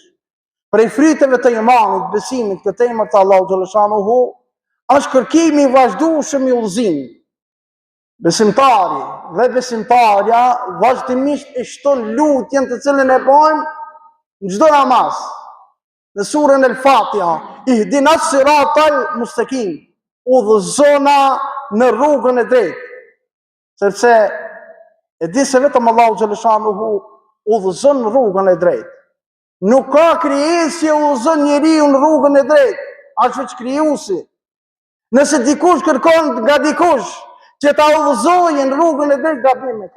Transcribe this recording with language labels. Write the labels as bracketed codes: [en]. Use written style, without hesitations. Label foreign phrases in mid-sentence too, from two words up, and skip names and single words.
[sq] Prej friteve të imanit, besimit, këtë emër të Allahu xhaleshanuhu, është kërkimi i vazhdueshëm i udhëzimit. Besimtari dhe besimtarja vazhdimisht e shton lutjen të cilën e bëjmë në çdo namaz. Në surën El-Fatiha, [ar] اهدنا الصراط المستقيم, [sq] udhëzona në rrugën e drejtë. Sepse e di se vetëm Allahu xhaleshanuhu udhëzon në rrugën e drejtë. Nuk ka krijesë që udhëzon njeriu në rrugën e drejtë, as veç krijuesi. Nëse dikush kërkon nga dikush që ta udhëzojë në rrugën e drejtë, gabim e ka.